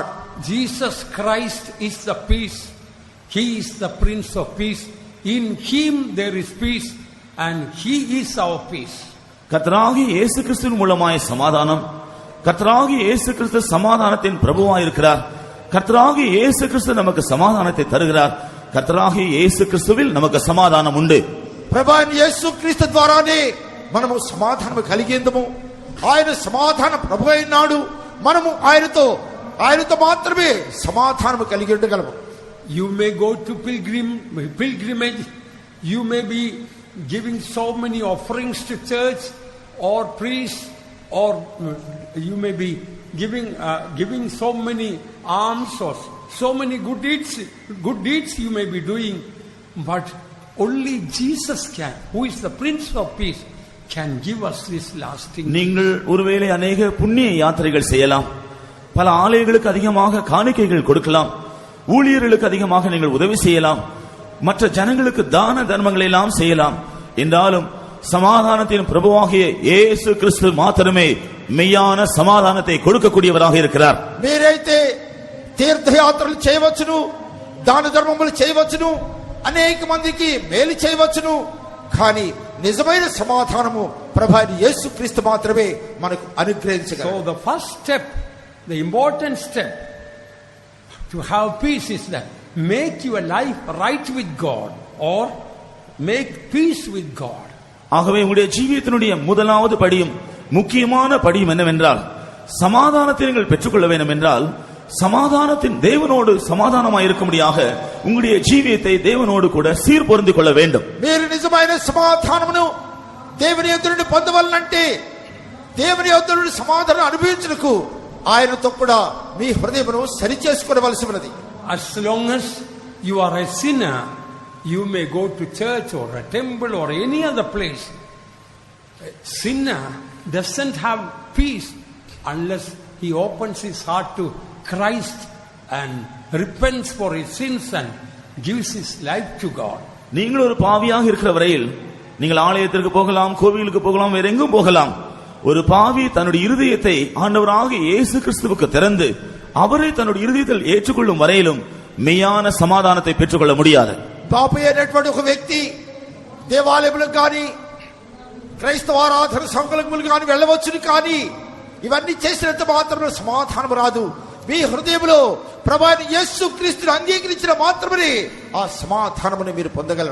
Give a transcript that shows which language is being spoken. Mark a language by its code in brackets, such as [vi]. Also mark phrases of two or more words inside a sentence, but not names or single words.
[en] Jesus Christ is the peace. He is the Prince of Peace. In Him there is peace and He is our peace. [ta] கர்த்தராகிய இயேசு கிறிஸ்துவின் மூலமாய் சமாதானம். கர்த்தராகிய இயேசு கிறிஸ்து சமாதானத்தின் பிரபுவாய் இருக்கிறார். கர்த்தராகிய இயேசு கிறிஸ்து நமக்கு சமாதானத்தை தருகிறார். கர்த்தராகிய இயேசு கிறிஸ்துவில் நமக்கு சமாதானம் உண்டு. [te] ప్రభువైన యేసుక్రీస్తు ద్వారానే మనము సమాధానం కలిగేందుము. ఆయన సమాధాన ప్రభు అయినాడు. మనము ఆయనతో మాత్రమే సమాధానం కలిగి ఉండగలము. [en] You may go to pilgrimage. You may be giving so many offerings to church or priests, or you may be giving so many alms or so many good deeds you may be doing, but only Jesus can, who is the Prince of Peace, can give us this lasting. [ta] நீங்கள் ஒருவேளை अनेक புண்ணிய யாத்திரைகள் செய்யலாம், பல ஆலயங்களுக்கு அதிகமாக காணிக்கைகள் கொடுக்கலாம், ஊழியர்களுக்கு அதிகமாக நீங்கள் உதவி செய்யலாம், மற்ற ஜனங்களுக்கு தான தர்மங்களை எல்லாம் செய்யலாம். என்றாலும் சமாதானத்தின் பிரபுவாகிய இயேசு கிறிஸ்து மாத்திரமே மெய்யான சமாதானத்தை கொடுக்கக்கூடியவராக இருக்கிறார். [te] మీరైతే తీర్థయాత్రలు చేయవచ్చును, దాన ధర్మములు చేయవచ్చును, అనేక మందికి మేలు చేయవచ్చును, కానీ నిజమైన సమాధానము ప్రభువైన యేసుక్రీస్తు మాత్రమే మనకు అనుగ్రహించగలడు. [en] So the first step, the important step to have peace is that make your life right with God or make peace with God. [ta] ஆகவே உங்களுடைய ஜீவியத்தினுடைய முதலாவது படியும் முக்கியமான படியும் என்னவென்றால், சமாதானத்தை நீங்கள் பெற்றுக்கொள்ள வேண்டும் என்றால் சமாதானத்தின் தேவனோடு சமாதானமாய் இருக்கும்படியாக உங்களுடைய ஜீவியத்தை தேவனோடு கூட சீர்பொருந்திக் கொள்ள வேண்டும். [te] మీరు నిజమైన సమాధానమును దేవుని యొద్ద నుండి పొందవాలంటే, దేవుని యొద్ద నుండి సమాధానం అనుభవించుటకు ఆయనతో కూడా మీ హృదయమును సరిచేసుకోవలసి ఉన్నది. [en] As long as you are a sinner, you may go to church or a temple or any other place. A sinner doesn't have peace unless he opens his heart to Christ and repents for his sins and gives his life to God. [ta] நீங்கள் ஒரு பாவியாக இருக்கிற வரையில் நீங்கள் ஆலயத்திற்கு போகலாம், கோவிலுக்கு போகலாம், வேற எங்கும் போகலாம். ஒரு பாவி தன்னுடைய இருதயத்தை ஆண்டவராகிய இயேசு கிறிஸ்துவுக்கு திறந்து அவரை தன்னுடைய இருதயத்தில் ஏற்றுக்கொள்ளும் வரையிலும் மெய்யான சமாதானத்தை பெற்றுக்கொள்ள முடியாது. [te] పాపి అయినటువంటి ఒక వ్యక్తి దేవాలయములకు కానీ క్రైస్తవ ఆరాధన సంఘములకు కానీ వెళ్ళవచ్చును, కానీ ఇవన్నీ చేసినంత మాత్రమే సమాధానం రాదు. మీ హృదయంలో ప్రభువైన యేసుక్రీస్తును అంగీకరించిన మాత్రమే ఆ సమాధానమును మీరు పొందగలరు.